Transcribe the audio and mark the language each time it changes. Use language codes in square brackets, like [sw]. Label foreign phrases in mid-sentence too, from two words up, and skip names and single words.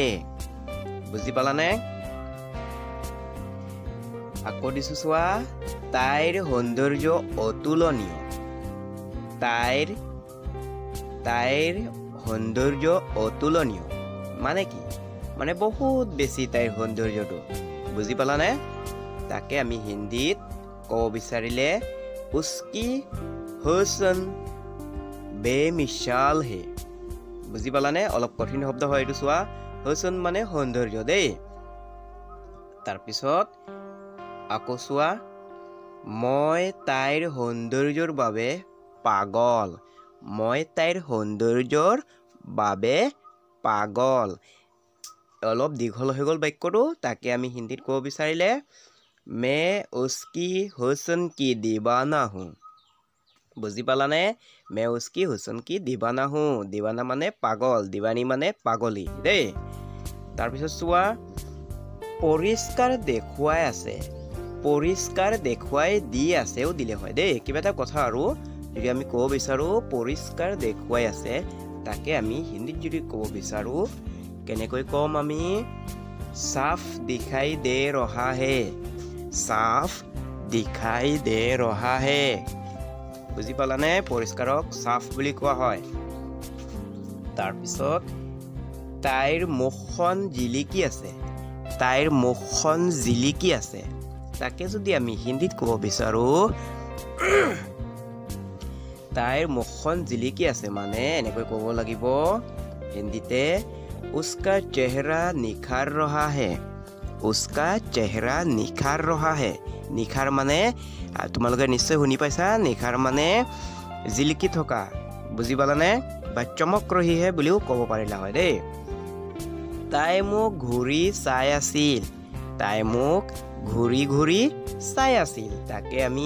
[as] বুজি পালানে? আকৌ দিছোঁ, চোৱা, তাইৰ সৌন্দৰ্য অতুলনীয়। তাইৰ সৌন্দৰ্য অতুলনীয় মানে কি? মানে বহুত বেছি তাইৰ সৌন্দৰ্যটো। বুজি পালানে? তাকে আমি হিন্দীত ক'ব বিচাৰিলে, [hi] उसकी हुस्न बेमिसाल है [as] বুজি পালানে অলপ কঠিন শব্দ হয় এইটো চোৱা हुस्न মানে সৌন্দৰ্য দেই তাৰ পিছত আকৌ চোৱা মই তাইৰ সৌন্দৰ্যৰ বাবে পাগল মই তাইৰ সৌন্দৰ্যৰ বাবে পাগল অলপ দীঘল হৈ গ'ল বাক্যটো তাকে আমি হিন্দীত ক'ব বিচাৰিলে [hi] मैं उसकी हुस्न की दीवाना हूँ [as] বুজি পালানে [hi] मैं उसकी हुस्न की दीवाना हूँ दीवाना [as] মানে পাগল दीवानी মানে পাগলী দেই তাৰ পিছত চোৱা পৰিষ্কাৰ দেখুৱাই আছে পৰিষ্কাৰ দেখুৱাই দি আছেও দিলে হয় দেই কিবা এটা কথা আৰু যদি আমি ক'ব বিচাৰো পৰিষ্কাৰ দেখুৱাই আছে তাকে আমি হিন্দীত যদি ক'ব বিচাৰো কেনেকৈ কম আমি [hi] साफ दिखाई दे रहा है साफ दिखाई दे रहा है [as] বুজি পালানে পৰিষ্কাৰক সাফ বুলি কোৱা হয় তাৰ পিছত তাইৰ মুখখন জিলিকি আছে তাইৰ মুখখন জিলিকি আছে তাকে যদি আমি হিন্দীত ক'ব বিচাৰো তাইৰ মুখখন জিলিকি আছে মানে এনেকৈ ক'ব লাগিব হিন্দীতে [hi] उसका चेहरा निखार रहा है उसका चेहरा निखार रहा है निखार माने [as] তোমালোকে নিশ্চয় শুনি পাইছা নিখাৰ মানে জিলিকি থকা বুজি পালানে বা [hi] चमक रही है [as] বুলিও ক'ব পাৰিলা হয় দেই তাই মোক ঘূৰি চাই আছিল তাই মোক ঘূৰি ঘূৰি চাই আছিল তাকে আমি